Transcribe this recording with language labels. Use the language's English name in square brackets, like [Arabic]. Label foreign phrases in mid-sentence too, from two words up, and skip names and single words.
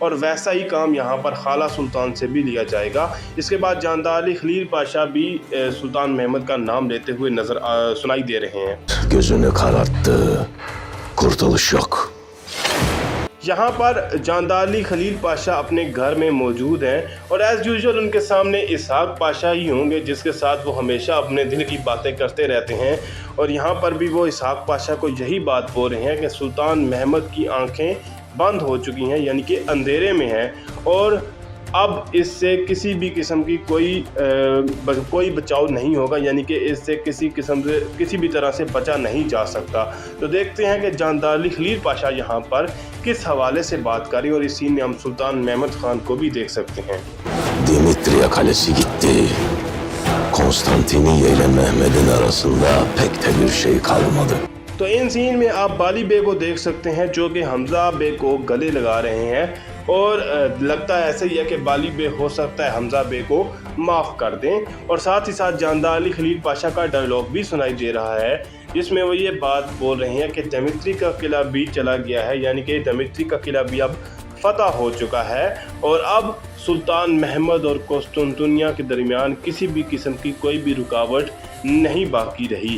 [Hindi] और वैसा ही काम यहाँ पर खाला सुल्तान से भी लिया जाएगा। इसके बाद जानदार अली खलील पाशा भी सुल्तान महमद का नाम लेते हुए सुनाई दे रहे हैं। [Turkish] Gözünü kararttı. Kurtuluş yok. [Hindi] यहाँ पर जानदार अली खलील पाशा अपने घर में मौजूद हैं और [English] as usual [Hindi] उनके सामने इसहाक पाशा ही होंगे जिसके साथ वो हमेशा अपने दिल की बातें करते रहते हैं। और यहाँ पर भी वो इसहाक पाशा को यही बात बोल रहे हैं कि सुल्तान महमद की आंखें बंद हो चुकी हैं, यानी कि अंधेरे में हैं, और अब इससे किसी भी किस्म की कोई बचाव नहीं होगा, यानी कि इससे किसी भी तरह से बचा नहीं जा सकता। तो देखते हैं कि जानदार अली खलील पाशा यहाँ पर किस हवाले से बात करें। और इस सीन में हम सुल्तान महमद खान को भी देख सकते हैं। [Turkish] Dimitriya kalesi gitti. Konstantiniye ile Mehmet'in arasında pek de bir şey kalmadı. [Hindi] तो इन सीन में आप बाली बे को देख सकते हैं जो कि हमज़ा बे को गले लगा रहे हैं, और लगता है ऐसा ही है कि बाली बे हो सकता है हमज़ा बे को माफ़ कर दें। और साथ ही साथ जानदार अली खलील पाशा का डायलॉग भी सुनाई दे रहा है जिसमें वो ये बात बोल रहे हैं कि दमित्री का किला भी चला गया है, यानी कि दमित्री का किला भी अब फतह हो चुका है और अब सुल्तान महमद और कौस्तुंतुनिया के दरमियान किसी भी किस्म की कोई भी रुकावट नहीं बाकी रही।